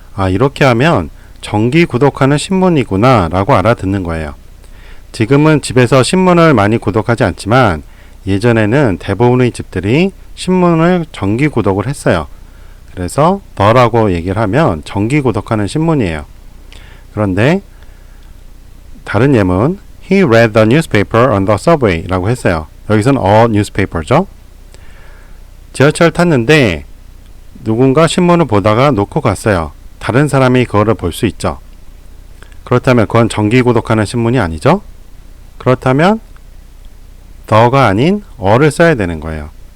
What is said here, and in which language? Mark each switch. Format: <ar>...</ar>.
<ko>이렇게 하면 정기 구독하는 신문이구나 라고 알아듣는 거예요. 지금은 집에서 신문을 많이 구독하지 않지만 예전에는 대부분의 집들이 신문을 정기 구독을 했어요. 그래서 더라고 얘기를 하면 정기 구독하는 신문이에요. 그런데 다른 예문</ko> <en>He read the newspaper on the subway</en> <ko>라고 했어요. 여기서는 a newspaper죠. 지하철 탔는데 누군가 신문을 보다가 놓고 갔어요. 다른 사람이 그거를 볼 수 있죠. 그렇다면 그건 정기 구독하는 신문이 아니죠? 그렇다면 the가 아닌 어를 써야 되는 거예요.</ko>